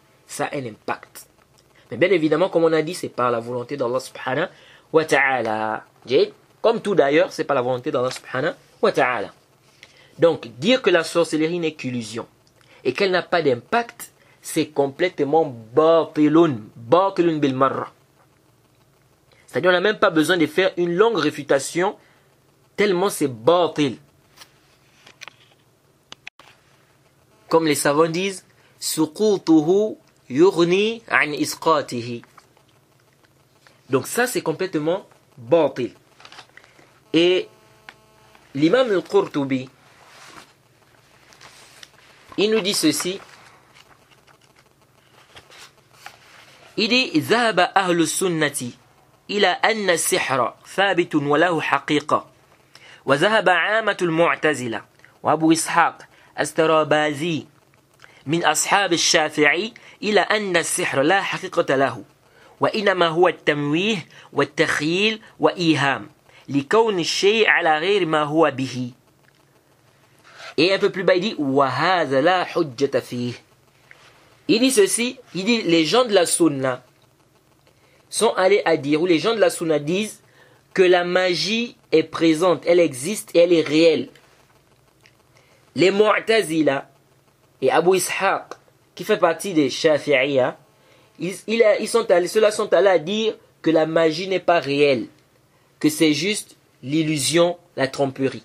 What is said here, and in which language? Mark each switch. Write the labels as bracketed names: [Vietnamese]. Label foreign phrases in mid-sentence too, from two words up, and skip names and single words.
[French] Ça a un impact. Mais bien évidemment, comme on a dit, c'est par la volonté d'Allah [Arabic] سبحانه وتعالى. [French] Comme tout d'ailleurs, c'est par la volonté d'Allah [Arabic] سبحانه وتعالى. [French] Donc, dire que la sorcellerie n'est qu'illusion et qu'elle n'a pas d'impact, c'est complètement [Arabic] باطل بالمرة. [French] C'est-à-dire, on n'a même pas besoin de faire une longue réfutation, tellement c'est batil. Comme les savants disent, [Arabic] سقوطه يغني عن إسقاطه. [French] Donc ça, c'est complètement batil. Et l'imam al-Qurtubi, il nous dit ceci. Il dit [Arabic] ذهب أهل السنة إلى أن السحر ثابت وله حقيقة وذهب عامة المعتزلة وأبو إسحاق السرابازي من أصحاب الشافعي إلى أن السحر لا حقيقة له وإنما هو التمويه والتخييل وإيهام لكون الشيء على غير ما هو به. [French] Et un peu plus bas il dit [Arabic] وهذا لا حجة فيه. [French] Il dit ceci, il dit les gens de la Sunna sont allés à dire, ou les gens de la Sunna disent que la magie est présente, elle existe et elle est réelle. Les Mu'tazila et Abu Ishaq, qui fait partie des Shafi'iyya, ceux-là sont allés à dire que la magie n'est pas réelle, que c'est juste l'illusion, la tromperie.